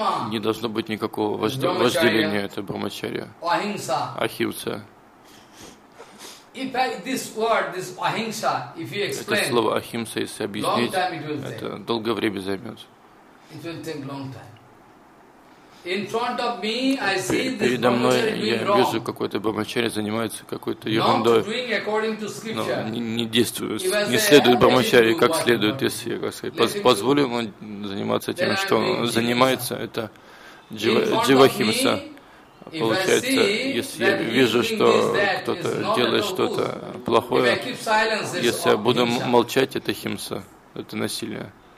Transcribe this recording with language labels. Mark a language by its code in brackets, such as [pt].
[ru] не должно быть никакого вожделения, это брахмачарья, ахимса. [en] If I, this word, this ahimsa, if you explain, [ru] это слово ахимса, если объяснить, [en] long time it will take. [ru] Это долгое время займет. [en] It will take long time. In front of me, I see this brahmachari doing wrong. [ru] Передо мной я вижу какой-то брахмачари занимается какой-то ерундой. [en] Not doing according to scripture. [ru] Но не действует, не следует брахмачари как следует, если я как сказать, позволю ему заниматься тем, что он занимается, это дживахимса. Получается, если я вижу, что кто-то делает что-то плохое, если я буду молчать, это химса, это насилие.